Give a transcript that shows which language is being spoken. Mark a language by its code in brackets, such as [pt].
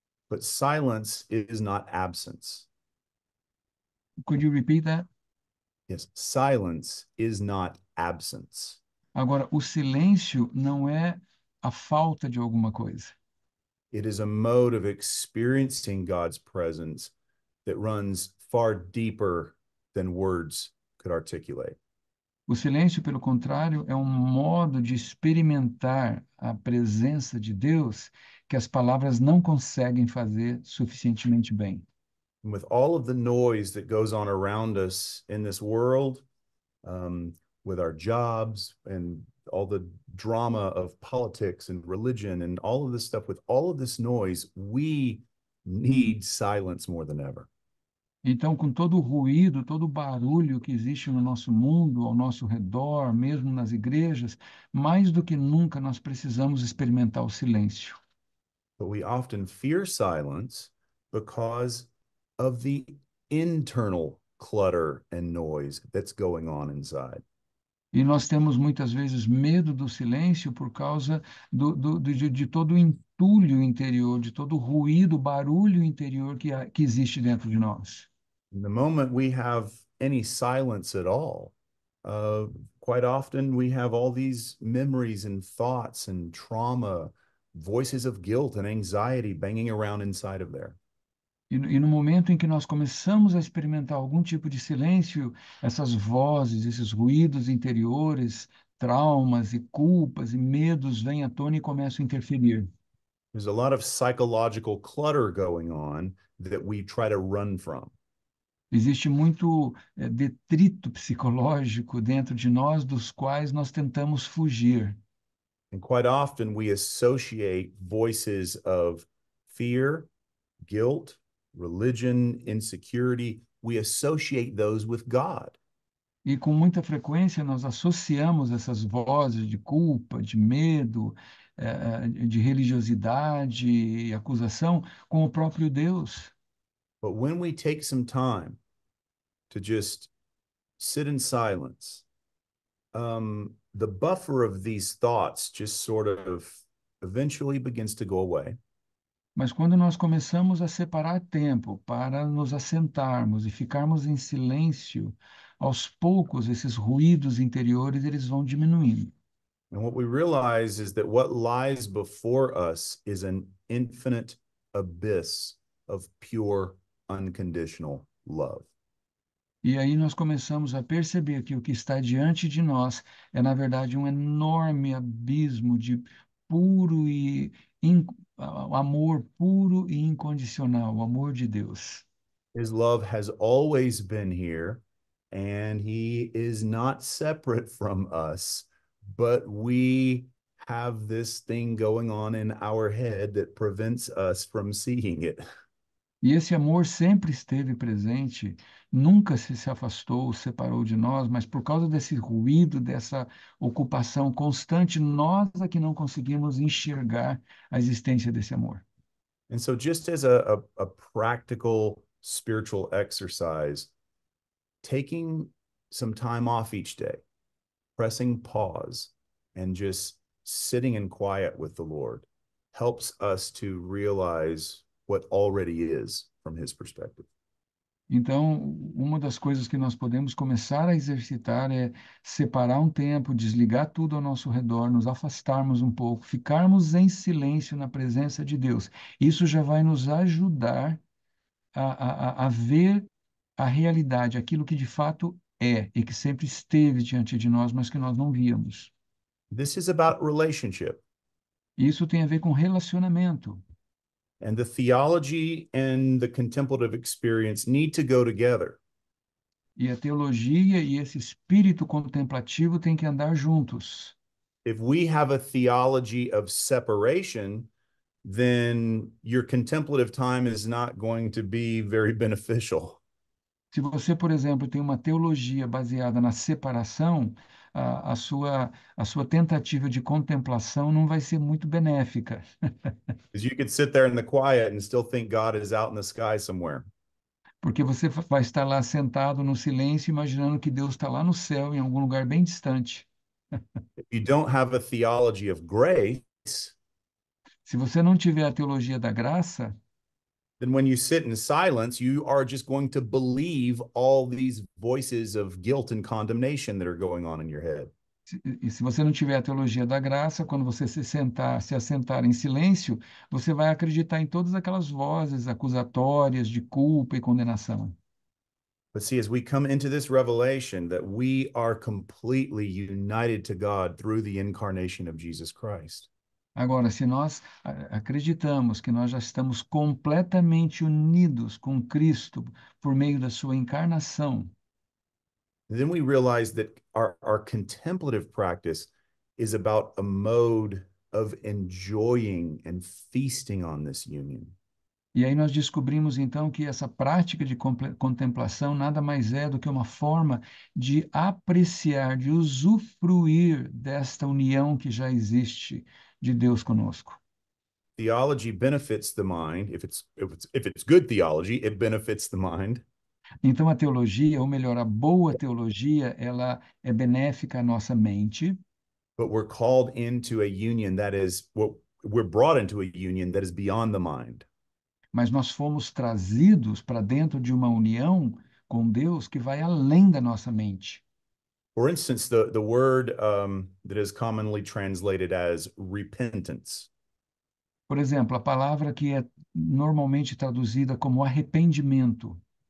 [en] But silence is not absence. Could you repeat that? Yes, silence is not absence. [pt] Agora, o silêncio não é a falta de alguma coisa. [en] It is a mode of experiencing God's presence that runs far deeper than words could articulate. [pt] O silêncio, pelo contrário, é um modo de experimentar a presença de Deus que as palavras não conseguem fazer suficientemente bem. [en] And with all of the noise that goes on around us in this world, with our jobs and all the drama of politics and religion and all of this stuff, with all of this noise, we need silence more than ever. [pt] Então, com todo o ruído, todo o barulho que existe no nosso mundo, ao nosso redor, mesmo nas igrejas, mais do que nunca nós precisamos experimentar o silêncio. [en] But we often fear silence because of the internal clutter and noise that's going on inside. [pt] E nós temos muitas vezes medo do silêncio por causa de todo o entulho interior, de todo o ruído, barulho interior que existe dentro de nós. [en] The moment we have any silence at all, quite often we have all these memories and thoughts and trauma, voices of guilt and anxiety banging around inside of there. [pt] E no momento em que nós começamos a experimentar algum tipo de silêncio, essas vozes, esses ruídos interiores, traumas e culpas e medos vêm à tona e começam a interferir. [en] There's a lot of psychological clutter going on that we try to run from. [pt] Existe muito detrito psicológico dentro de nós, dos quais nós tentamos fugir. [en] And quite often we associate voices of fear, guilt, religion, insecurity, we associate those with God. [pt] E com muita frequência nós associamos essas vozes de culpa, de medo, de religiosidade e acusação com o próprio Deus. [en] But when we take some time to just sit in silence, the buffer of these thoughts just sort of eventually begins to go away. [pt] Mas quando nós começamos a separar tempo para nos assentarmos e ficarmos em silêncio, aos poucos esses ruídos interiores eles vão diminuindo. [en] And what we realize is that what lies before us is an infinite abyss of pure, unconditional love. [pt] E aí nós começamos a perceber que o que está diante de nós é, na verdade, um enorme abismo de puro e amor puro e incondicional, o amor de Deus. [en] His love has always been here, and he is not separate from us, but we have this thing going on in our head that prevents us from seeing it. [pt] E esse amor sempre esteve presente, nunca se afastou, separou de nós, mas por causa desse ruído, dessa ocupação constante, nós é que não conseguimos enxergar a existência desse amor. [en] And so just as a practical spiritual exercise, taking some time off each day, pressing pause, and just sitting in quiet with the Lord helps us to realize what already is from his perspective. [pt] Então, uma das coisas que nós podemos começar a exercitar é separar um tempo, desligar tudo ao nosso redor, nos afastarmos um pouco, ficarmos em silêncio na presença de Deus. Isso já vai nos ajudar a ver a realidade, aquilo que de fato é e que sempre esteve diante de nós, mas que nós não víamos. [en] This is about relationship. [pt] Isso tem a ver com relacionamento. [en] And the theology and the contemplative experience need to go together. [pt] E a teologia e esse espírito contemplativo têm que andar juntos. [en] If we have a theology of separation, then your contemplative time is not going to be very beneficial. [pt] Se você, por exemplo, tem uma teologia baseada na separação, a sua tentativa de contemplação não vai ser muito benéfica, [en] Because you could sit there in the quiet and still think God is out in the sky somewhere. [pt] porque você vai estar lá sentado no silêncio, imaginando que Deus está lá no céu, em algum lugar bem distante. [en] If you don't have a theology of grace, [pt] Se você não tiver a teologia da graça, [en] then when you sit in silence, you are just going to believe all these voices of guilt and condemnation that are going on in your head. [pt] e se você não tiver a teologia da graça, quando você se assentar em silêncio, você vai acreditar em todas aquelas vozes acusatórias de culpa e condenação. [en] But see, as we come into this revelation that we are completely united to God through the incarnation of Jesus Christ, [pt] Agora, se nós acreditamos que nós já estamos completamente unidos com Cristo por meio da sua encarnação, [en] then we realize that our contemplative practice is about a mode of enjoying and feasting on this union. [pt] e aí nós descobrimos então que essa prática de contemplação nada mais é do que uma forma de apreciar, de usufruir desta união que já existe de Deus conosco. [en] Theology benefits the mind. If it's good theology, it benefits the mind. [pt] Então a teologia, ou melhor, a boa teologia, ela é benéfica à nossa mente, [en] But we're called into a union that is what we're brought into a union that is beyond the mind. [pt] mas nós fomos trazidos para dentro de uma união com Deus que vai além da nossa mente. [en] For instance, the word that is commonly translated as repentance. [pt] Por exemplo, a palavra que é normalmente traduzida como arrependimento,